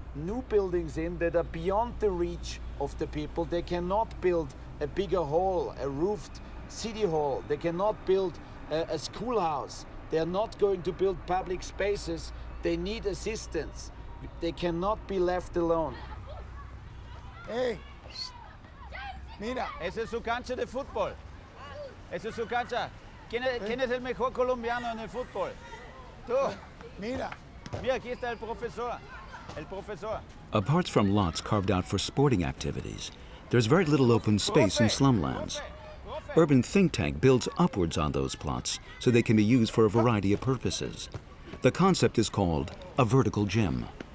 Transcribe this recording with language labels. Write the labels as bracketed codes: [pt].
[en] new buildings in that are beyond the reach of the people. They cannot build a bigger hall, a roofed city hall. They cannot build a schoolhouse. They are not going to build public spaces. They need assistance. They cannot be left alone. [es] Hey, mira. Esa es su cancha de fútbol. Esa es su cancha. ¿Quién es el mejor colombiano en el fútbol? Tú. Mira. Mira, aquí está el profesor. El profesor. [en] Apart from lots carved out for sporting activities, there's very little open space in slumlands. Urban Think Tank builds upwards on those plots so they can be used for a variety of purposes. The concept is called a vertical gym.